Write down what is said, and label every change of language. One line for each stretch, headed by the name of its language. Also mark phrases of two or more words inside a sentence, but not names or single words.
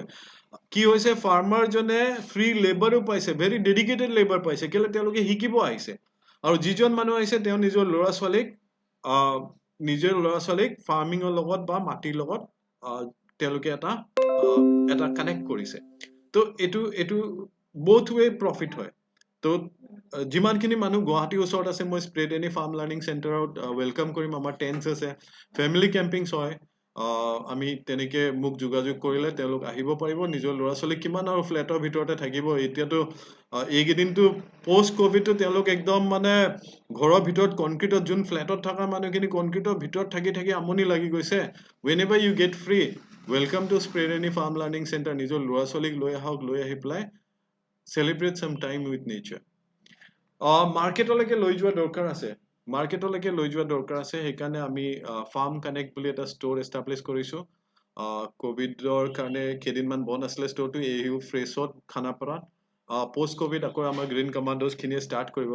Assamese: কি হৈছে, ফাৰ্মাৰজনে ফ্ৰী লেবাৰো পাইছে,
English: very dedicated labour
Assamese: পাইছে, কেলৈ তেওঁলোকে শিকিব আহিছে। আৰু যিজন মানুহ আহিছে তেওঁ নিজৰ ল'ৰা ছোৱালীক ফাৰ্মিঙৰ লগত বা মাটিৰ লগত তেওঁলোকে এটা কানেক্ট কৰিছে। তো এইটো
English: both way
Assamese: প্ৰফিট হয়। তো যিমানখিনি মানুহ গুৱাহাটীৰ ওচৰত আছে, মই স্প্ৰেড এনি ফাৰ্ম লাৰ্ণিং চেণ্টাৰত ৱেলকাম কৰিম। আমাৰ টেণ্টছ আছে,
English: family campings
Assamese: হয়। আমি তেনেকে মোক যোগাযোগ কৰিলে তেওঁলোক আহিব পাৰিব। নিজৰ ল'ৰা ছোৱালী কিমান আৰু ফ্লেটৰ ভিতৰতে থাকিব। এতিয়াতো এইকেইদিনটো পষ্ট ক'ভিডটো তেওঁলোক একদম মানে ঘৰৰ ভিতৰত কনক্ৰিটত, যোন ফ্লেটত থকা মানুহখিনি কনক্ৰিটৰ ভিতৰত থাকি আমনি লাগি গৈছে।
English: whenever you get free, welcome to স্প্ৰেড এনি ফাৰ্ম লাৰ্ণিং চেণ্টাৰ।
Assamese: নিজৰ ল'ৰা ছোৱালীক লৈ আহক, লৈ আহি পেলাই
English: celebrate some time with nature.
Assamese: মাৰ্কেটলৈকে লৈ যোৱা দৰকাৰ আছে। সেইকাৰণে আমি ফাৰ্ম কানেক্ট বুলি এটা ষ্ট'ৰ এষ্টাব্লিছ কৰিছোঁ। ক'ভিডৰ কাৰণে কেইদিনমান বন্ধ আছিলে ষ্ট'ৰটো, AU ফ্ৰেছত খানাপাৰাত। পষ্ট ক'ভিড আকৌ আমাৰ গ্ৰীণ কমাণ্ডোজখিনিয়ে ষ্টাৰ্ট কৰিব।